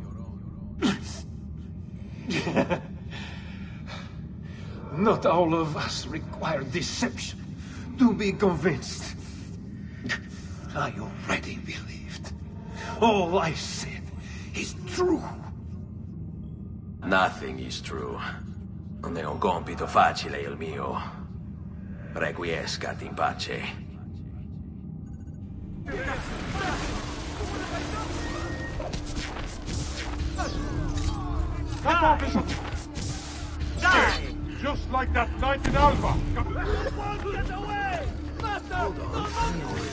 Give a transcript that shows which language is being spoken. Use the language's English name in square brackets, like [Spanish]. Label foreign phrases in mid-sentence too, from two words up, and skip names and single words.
[English] Not all of us require deception to be convinced. I already believed. All I said is true. Nothing is true. [Italian] Non è un compito facile il mio. [Latin] Requiescat in pace. [English] Die! Just like that night in Alba! Get away! Master! Hold on.